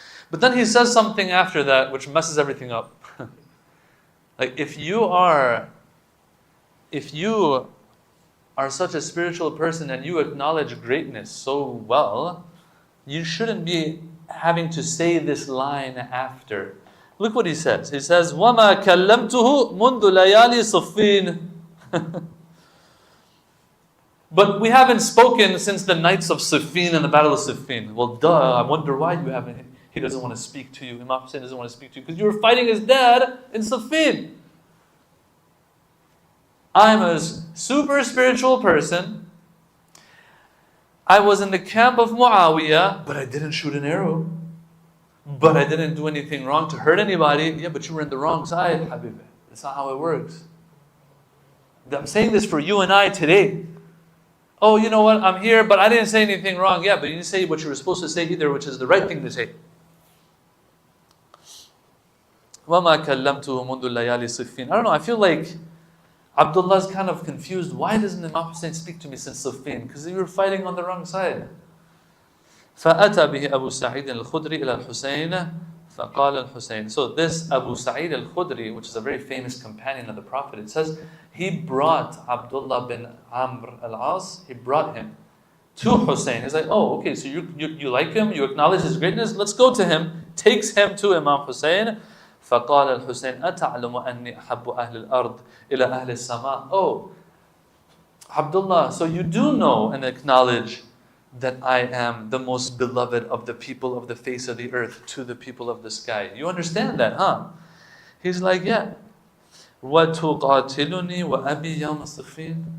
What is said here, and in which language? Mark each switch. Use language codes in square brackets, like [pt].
[en] But then he says something after that which messes everything up. Like if you are such a spiritual person and you acknowledge greatness so well, you shouldn't be having to say this line after. Look what he says. He says, [ar] وَمَا كَلَّمْتُهُ مُنْذُ لَيَالِي صُفِّينَ. [en] But we haven't spoken since the nights of Siffin and the battle of Siffin. Well, duh, I wonder why you haven't. He doesn't want to speak to you. Imam Hussein doesn't want to speak to you because you were fighting his dad in Siffin. I'm a super spiritual person. I was in the camp of Muawiyah, but I didn't shoot an arrow. But I didn't do anything wrong to hurt anybody. Yeah, but you were in the wrong side, Habib. That's not how it works. I'm saying this for you and I today. Oh, you know what? I'm here, but I didn't say anything wrong. Yeah, but you didn't say what you were supposed to say either, which is the right thing to say. [ar] وَمَا كَلَّمْتُهُ مُنْذُ اللَّيَالِ صِفِّينَ. [en] I don't know, I feel like Abdullah's kind of confused. Why doesn't Imam Hussein speak to me since Siffin? Because you were fighting on the wrong side. [ar] فأتى به أبو سعيد الخدري إلى الحسين فقال الحسين. [en] So this Abu Sa'id al-Khudri, which is a very famous companion of the Prophet, it says he brought Abdullah bin Amr al-As, he brought him to Hussein. He's like, oh, okay, so you like him, you acknowledge his greatness, let's go to him. Takes him to Imam Hussein. [ar] فقال الحسين أتعلم أني أحب أهل الأرض إلى أهل السماء. [en] Oh, Abdullah, so you do know and acknowledge that I am the most beloved of the people of the face of the earth to the people of the sky. You understand that, huh? He's like, yeah. [ar] وَتُقَاتِلُنِي وَأَبِي يَوْمَ صِفِّينَ.